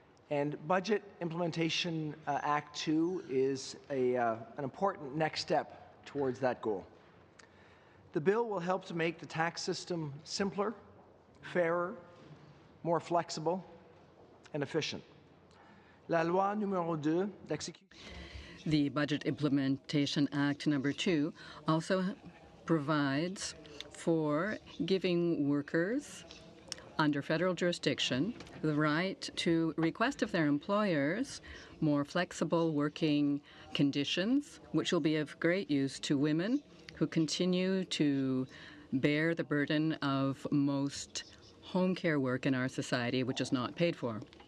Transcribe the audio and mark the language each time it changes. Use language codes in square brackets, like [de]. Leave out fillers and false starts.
[en] And Budget Implementation Act 2 is an important next step towards that goal. The bill will help to make the tax system simpler, fairer, more flexible, and efficient. [fr] La loi numéro 2 d'exécution. [en] The Budget Implementation Act number 2 also provides for giving workers under federal jurisdiction the right to request of their employers more flexible working conditions, which will be of great use to women who continue to bear the burden of most home care work in our society, which is not paid for.